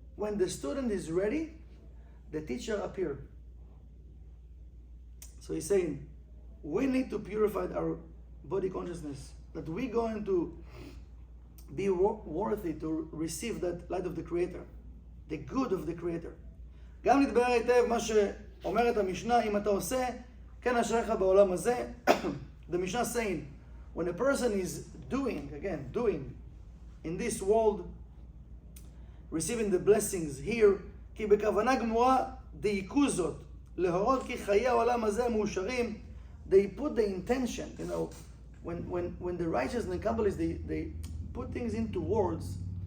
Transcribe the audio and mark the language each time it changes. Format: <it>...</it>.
<en>When the student is ready, the teacher appears. So he's saying, we need to purify our body consciousness, that we're going to be worthy to receive that light of the Creator, the good of the Creator.</en> <he>גם נתבהר היטב מה שאומרת המשנה, אם אתה עושה, כן אשריך בעולם הזה.</he> <en>The Mishnah saying, when a person is doing in this world, receiving the blessings here,</en> <he>כי בכוונה גמורה דייקו זאת, להורות כי חיי העולם הזה מאושרים.</he> <en>They put the intention, when the righteous and the Kabbalists, they put things into words.</en>